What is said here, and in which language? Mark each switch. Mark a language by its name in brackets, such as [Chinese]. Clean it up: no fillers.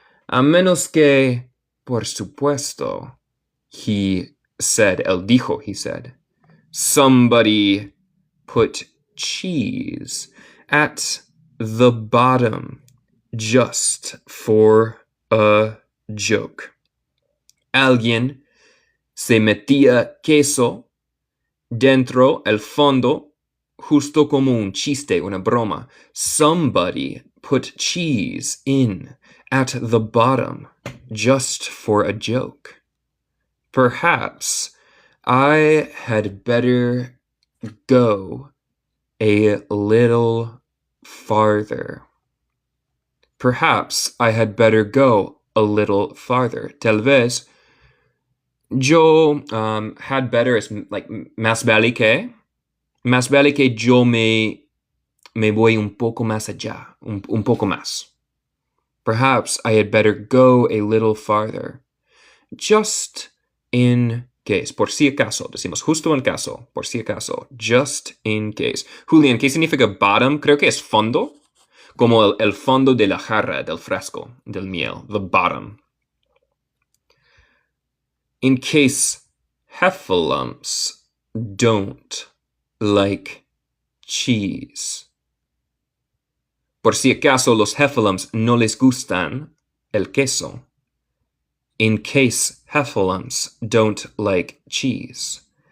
[Spanish] A menos que, por supuesto, [English] he said, [Spanish] él dijo, [English] he said, somebody put cheese at the bottom just for a joke. [Spanish] Alguien se metía queso dentro el fondo justo como un chiste, una broma. [English] Somebody put cheese in at the bottom just for a joke. Perhaps I had better go a little farther. Perhaps I had better go a little farther. [Spanish] Tal vez yo [English] had better [Spanish] es like más vale que yo me voy un poco más allá, un poco más. [English] Perhaps I had better go a little farther. Just in case. [Spanish] Por si acaso. Decimos justo en caso. Por si acaso. [English] Just in case. [Spanish] Julián, ¿qué significa bottom? Creo que es fondo. Como el fondo de la jarra, del frasco, del miel. [English] The bottom. In case heffalumps don't like cheese. [Spanish] Por si acaso los heffalumps no les gustan el queso. [English] In case heffalumps don't like cheese.